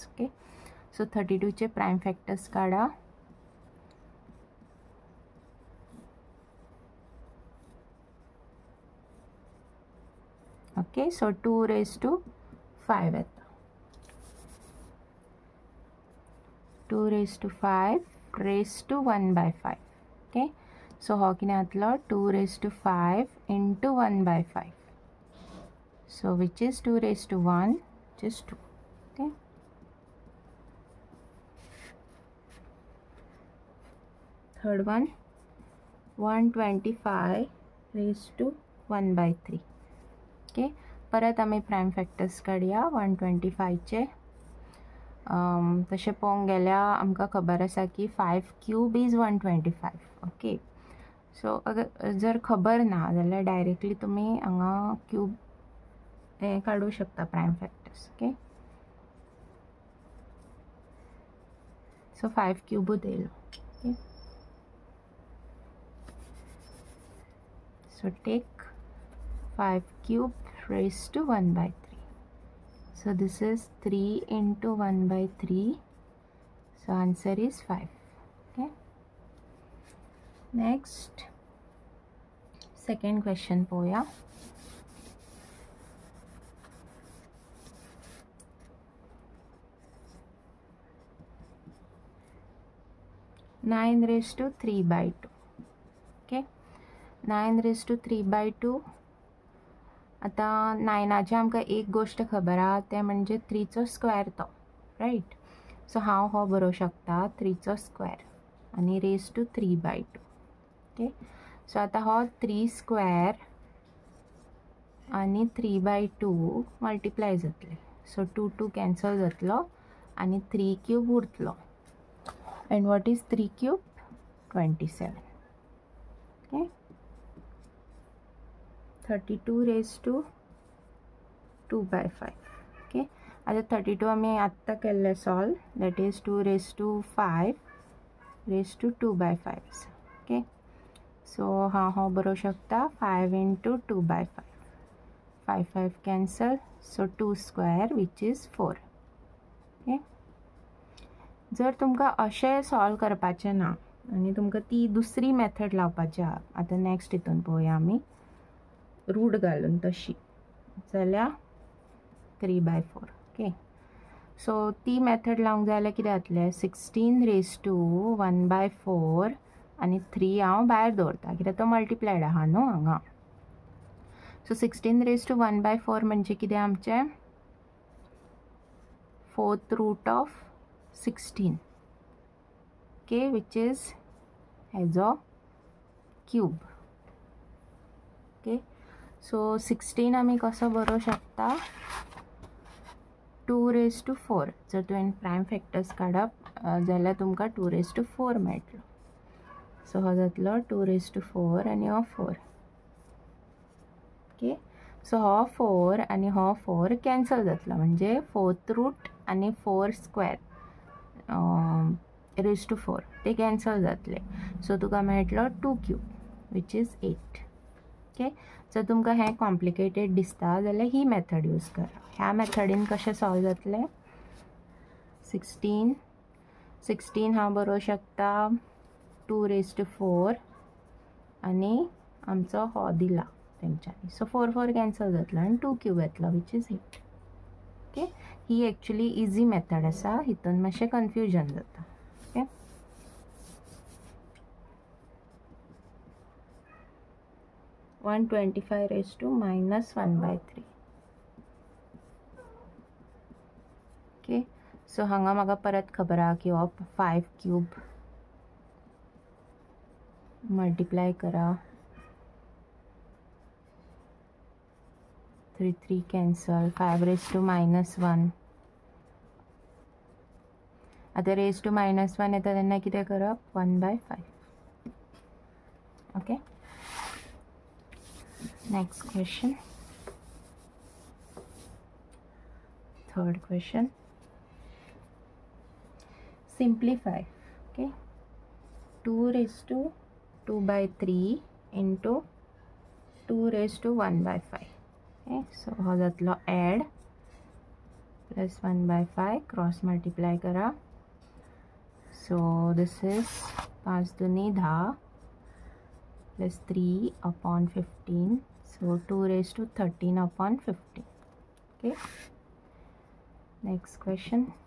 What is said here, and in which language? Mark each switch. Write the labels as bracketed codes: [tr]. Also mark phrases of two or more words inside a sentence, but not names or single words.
[en] Okay, so [kok] 32चे [en] prime factors [kok] काढा. [en] Okay, so [kok] 2^5 येता. [en] 2^5 raised to 1/5. [kok] ओके, सो हो कितें जातलो? 2^5 into 1/5. [en] So which is 2^1, which is 2. Okay. Third one, 125^1/3. ओके, [kok] परत आमी [en] prime factors [kok] काडया 125चे. तशें पळोवंक गेल्यार आमकां खबर आसा की [en] 5 cube is 125. Okay, so [kok] अगर जर खबर ना जाल्यार डायरेक्टली तुम्ही हांगा क्यूब हे काढू शकता [en] prime factors. Okay, so [kok] 5 क्यूबूच येयलो. [en] Okay, so take 5 cube raised to 1/3. So this is 3 into 1/3. So answer is 5. Okay. Next, second question poya. Nine raised to 3/2. Okay. 9 raised to 3/2. [kok] आता 9ची आमकां एक गोष्ट खबर आहा ते म्हणजे 3चो स्क्वेअर तो, रायट. सो हांव हो बरोवंक शकता 3चो स्क्वेअर आनी [en] raise to [kok] 3/2. [en] Okay, so [kok] आतां हो 3 स्क्वेअर आनी 3/2 मल्टिप्लाय जातले. सो 2 2 कॅन्सल जातलो आनी 3 क्यूब उरतलो. [en] And what is 3 cube? 27. ओके, 32 raised to 2/5. [kok] ओके, आता 32 आम्ही आत्ता केल्ले सॉल्व, [en] That is 2 raised to 5 raised to 2/5. [kok] ओके, सो हांव हो बरोवंक शकता 5 into 2/5. [en] 5 5 cancel, so 2 square which is 4. [kok] ओके, जर तुमकां अशें सॉल्व करपाचें ना आनी तुमकां ती दुसरी मेथड लावपाची आहा, आतां नेक्स्ट हितून पळोवया आमी रूट घालून तशी, जाल्यार 3/4. [en] Okay, so [kok] ती मेथड लावंक जाय जाल्यार कितें जातलें? [en] 16 raised to 1/4 [kok] आनी 3 हांव भायर दवरता कित्याक तो मल्टिप्लायड आहा न्हू हांगा. [en] So 16 raised to 1/4 [kok] म्हणजे कितें आमचें? [en] 4th root of 16. Okay, which is [kok] हेजो क्यूब. [en] Okay, so [kok] 16 आमी कसो बरोवंक शकता? [en] 2 raised to 4. [kok] जर तुवें [en] prime factors [kok] काडप जाल्यार तुमकां [en] 2 raised to 4 [kok] मेळटलो. सो हो जातलो [en] 2 raised to 4 [kok] आनी हो 4. [en] Okay, so [kok] हो 4 आनी हो 4 कॅन्सल जातलो म्हणजे [en] 4th root [kok] आनी [en] 4 square raised to 4 [kok] ते कॅन्सल जातले. सो तुका मेळटलो [en] 2 cube which is 8. [kok] ओके, जर तुमकां हें कॉम्प्लिकेटेड दिसता जाल्यार ही [en] method use [kok] करा. ह्या मेथडीन कशें सॉल्व जातलें? 16 हांव बरोवंक शकता [en] 2 raised to 4 [kok] आनी आमचो हो दिला तेंच्यांनी. सो 4 4 कॅन्सल जातलो आनी 2 क्यूब येतलो [en] which is 8. Okay, [kok] ही [en] actually easy method [kok] आसा, हितून मातशें कन्फ्युजन जाता. [en] ओके, (125 raised to -1/3). [kok] ओके, सो हांगा म्हाका परत खबर आहा की हो [en] 5 cube multiply [kok] करा, 3 3 कॅन्सल, [en] 5 raised to -1. [kok] आता [en] raised to -1 [kok] येता तेन्ना कितें करप? 1/5. [en] Okay, next question, third question. [kok] सिम्प्लिफाय. [en] ओके, 2 raised to 2/3 into 2 raised to 1/5. [kok] ओके, सो हो जातलो [en] add plus 1/5 cross multiply [kok] करा. [en] So this is 5 दुनी 10 plus 3/15. सो 2 raised to 13/15. Okay, next question.